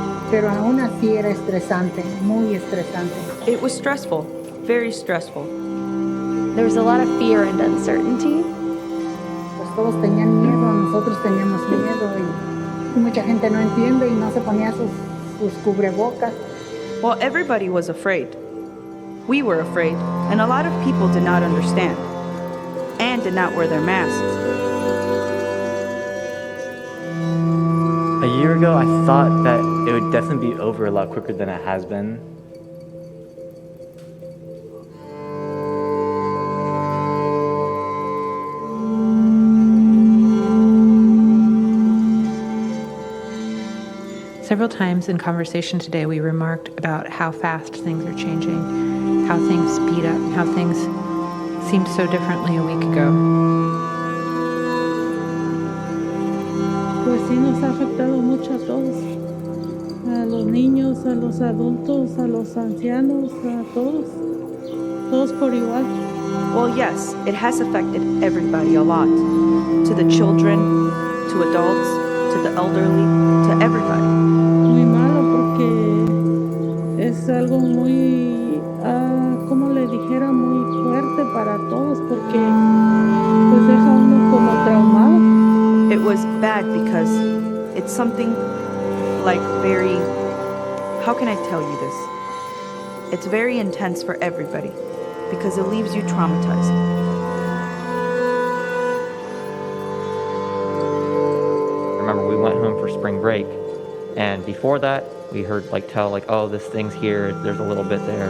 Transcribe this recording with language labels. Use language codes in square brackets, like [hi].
[es] Pero aún así era estresante, muy estresante. [en] It was stressful, very stressful. There was a lot of fear and uncertainty. [es] Pues todos tenían miedo, nosotros teníamos miedo y mucha gente no entiende y no se ponía sus cubrebocas. [en] Well, everybody was afraid. We were afraid, and a lot of people did not understand. did not wear their masks. A year ago, I thought that it would definitely be over a lot quicker than it has been. Several times in conversation today, we remarked about how fast things are changing, how things speed up, how things seemed so differently a week ago. [es] Pues sí nos ha afectado mucho a todos, a los niños, a los adultos, a los ancianos, a todos por igual. [en] Well, yes, it has affected everybody a lot. To the children, to adults, to the elderly, to everybody. [es] Muy malo porque es algo muy, como le dijera, muy fuerte para todos porque pues deja uno como traumado. [en] It was bad because it's something like very, how can I tell you this? It's very intense for everybody because it leaves you traumatized. Remember, we went home for spring break, and before that, we heard oh, this thing's here, there's a little bit there.